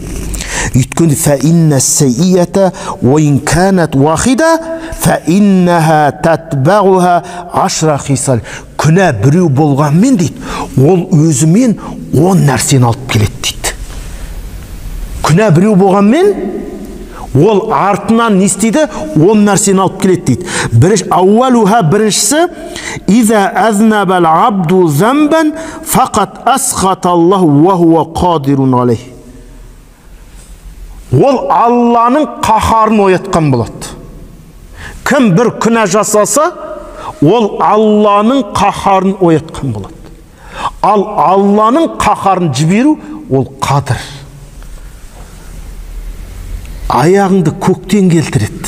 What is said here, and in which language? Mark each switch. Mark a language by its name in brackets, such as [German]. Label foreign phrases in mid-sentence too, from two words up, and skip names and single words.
[Arabic] Үйткенде فإن السيئة وإن كانت واحدة فإنها تتبعها عشر خصال. [Kazakh] Күнә біреу болғанмен дейді, ол өзімен 10 нәрсені алып келеді дейді. Күнә біреу болғанмен, ол артынан не істейді? 10 нәрсені алып келеді дейді. Ауалуха біріншісі, [Arabic] إذا أذنب العبد ذنبا فقد أسخط الله وهو قادر عليه. [Kazakh] Ол Алланың қаһарын оятқан болады. Кім бір күнә жасаса, ол Алланың қаһарын оятқан болады. Ал Алланың қаһарын жіберу, ол қадір. Аяғыңды көктен келтіреді.